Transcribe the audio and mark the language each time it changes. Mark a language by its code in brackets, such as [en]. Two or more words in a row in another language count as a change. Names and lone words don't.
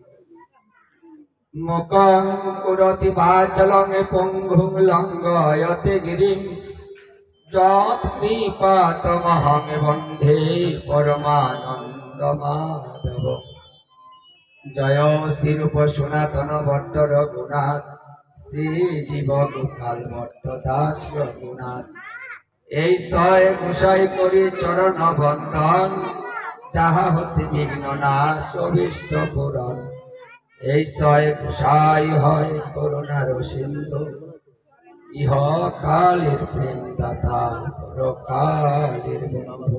[sa] मुखं करोति वाचालं पङ्गुं लङ्घयते गिरिं यत्कृपातमहं वन्दे परमानन्दमाधव। जय श्रीरूप सनातन भट्ट रघुनाथ श्रीजीव गोपाल भट्ट दास रघुनाथ। [bn] এই ছয় গোসাই করি চরণ বন্দন যাহা হতে বিঘ্ন নাশ অভীষ্ট পূরণ। এই ছয় গোসাই হয় করুণার সিন্ধু ইহ কালের প্রেম দাতা পরকালের বন্ধু।